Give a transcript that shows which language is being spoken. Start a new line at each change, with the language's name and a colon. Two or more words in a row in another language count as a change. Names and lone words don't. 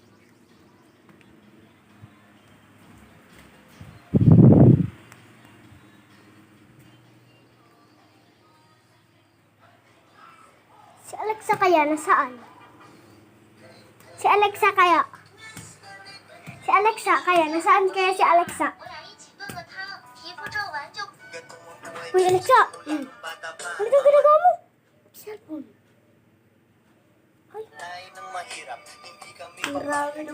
Filipino: Si Alexa kaya nasaan? Si Alexa kaya? Si Alexa kaya? Nasaan kaya si Alexa?
Chinese: 我俩一起炖个汤，皮肤皱纹就
Filipino: Uy, Alexa! Ano daw ginagawa mo? Cellphone. Ay, marami ng